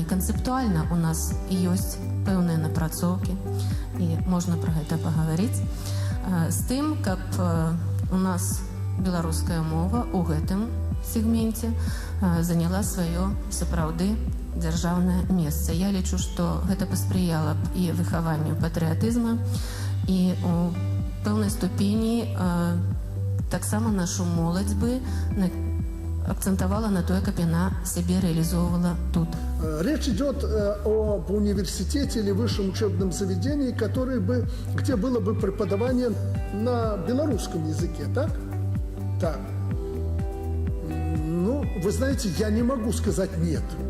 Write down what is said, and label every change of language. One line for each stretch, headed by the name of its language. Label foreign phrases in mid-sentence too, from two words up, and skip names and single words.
Belarusian: Канцэптуальна у нас ёсць пэўныя напрацоўкі, і можна пра гэта пагаварыць, з тым, каб у нас беларуская мова ў гэтым сегменце заняла сваё сапраўды дзяржаўнае месца. Я лічу, што гэта паспрыяла б і выхаванню патрыятызма, і у пэўнай ступені таксама нашу моладзь бы акцентовала
Russian: на то, как она себя реализовывала тут. Речь идет об университете или высшем учебном заведении, где было бы преподавание на белорусском языке, так? Так. Ну, вы знаете, я не могу сказать «нет».